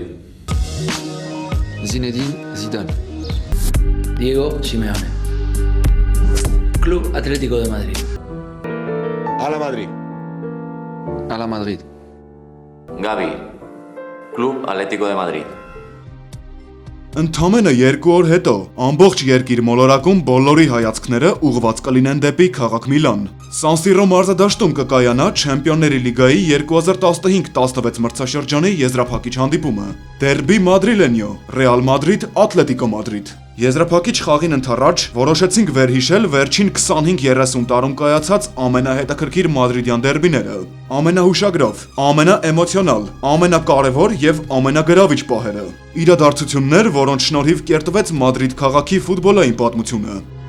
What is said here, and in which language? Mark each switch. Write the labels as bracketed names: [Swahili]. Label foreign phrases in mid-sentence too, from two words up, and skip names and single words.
[Spanish] Zinedine Zidane. Diego Simeone, Club Atlético de Madrid. A la Madrid. [French] À la Madrid. [Spanish] Gavi, Club Atlético de Madrid. [Armenian] Ընդամենը 2 օր հետո ամբողջ երկիր մոլորակում բոլորի հայացքները ուղղված կլինեն դեպի քաղաք Միլան։ San Siro մարզադաշտում կկայանա Չեմպիոնների լիգայի 2015-16 մրցաշրջանի եզրափակիչ հանդիպումը։ Դերբի Մադրիլենյո, Ռեալ Մադրիդ, Ատլետիկո Մադրիդ։ Եզրափակիչ խաղին ընդառաջ որոշեցինք վերհիշել վերջին 25-30 տարում կայացած ամենահետաքրքիր մադրիդյան դերբիները, ամենահուշագրավ, ամենաէմոցիոնալ, ամենակարևոր եւ ամենագրավիչ պահերը։ Իրադարձություններ, որոնց շնորհիվ կերտվեց Մադրիդ քաղաքի ֆուտբոլային պատմությունը։